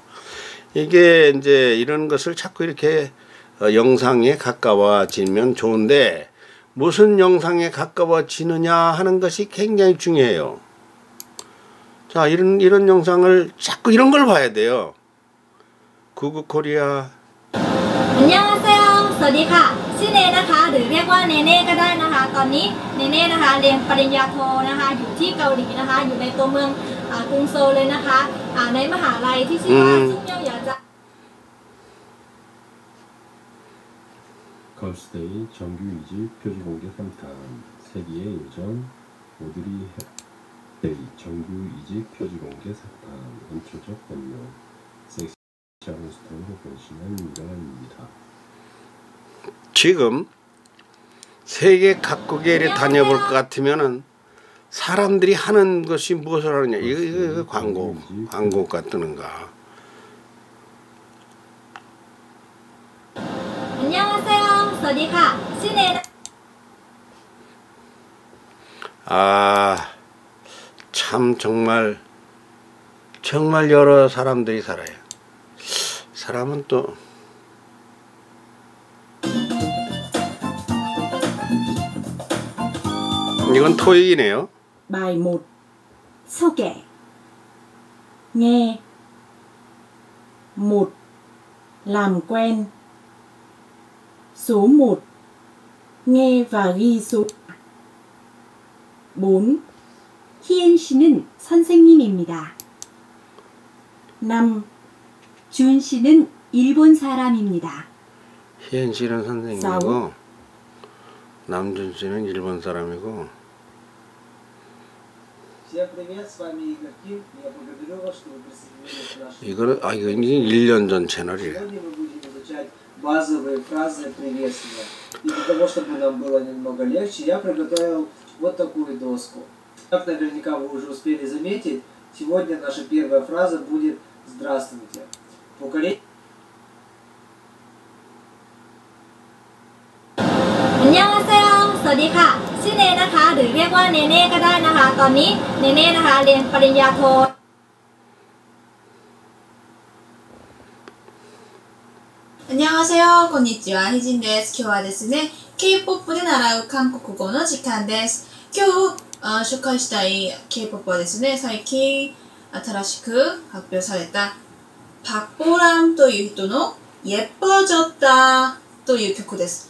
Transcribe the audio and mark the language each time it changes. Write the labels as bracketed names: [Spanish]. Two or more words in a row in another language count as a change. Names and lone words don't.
[Korean] 이게 이제 이런 것을 자꾸 이렇게 영상에 가까워지면 좋은데, 무슨 영상에 가까워지느냐 하는 것이 굉장히 중요해요. 자, 이런 영상을 자꾸 이런 걸 봐야 돼요. 구구코리아. 안녕하세요. [Thai] สวัสดีค่ะชื่อเนนะคะหรือเรียกว่าเนเน่ก็ได้นะคะตอนนี้เนเน่นะคะเรียนปริญญาโทนะคะอยู่ที่เกาหลีนะคะอยู่ในตัวเมืองกรุงโซลเลยนะคะในมหาลัยที่ชื่อว่าซุงเมียวหยาจะ [Korean] 걸스데이 정규 2집 표지 공개 3탄 세기의 요정 오드리 정규 이직 표지 공개 사건 원초적 권유 섹시한 스타일로 변신한 민간입니다. 지금 세계 각국에 이렇게 다녀볼 것 같으면은 사람들이 하는 것이 무엇을 하느냐. 이거 광고가 뜨는가. 안녕하세요. [Thai] สวัสดีค่ะชื่อเนน [Korean] 아, 참 정말 여러 사람들이 살아요. 사람은 또 이건 토익이네요. [Vietnamese] Bài 1. 소개. Nghe. 1. Làm quen. Số 1. Nghe và ghi số. 4. [Korean] 희엔 씨는 선생님입니다. 5. 준 씨는 일본 사람입니다. 희엔 씨는 선생님이고 남준 씨는 일본 사람이고. 이거는 이거 1년 전 채널이래. [Russian] Базовые фразы приветствия. И для того, чтобы нам было немного легче, я приготовил вот такую доску. Как наверняка вы уже успели заметить, сегодня наша первая фраза будет «Здравствуйте». [Korean] 안녕하세요. [Thai] สวัสดีค่ะชื่อเนนะคะ หรือเรียกว่าเนเน่ก็ได้นะคะ ตอนนี้เนเน่นะคะเรียนปริญญาโท [Korean] 안녕하세요. [Japanese] konnichiwa. 희진 です。今日はですね、K-POP で習う韓国語の時間です。今日紹介したい K-POP はですね、最近新しく発表されたパクポランという人の예뻐졌다という曲です。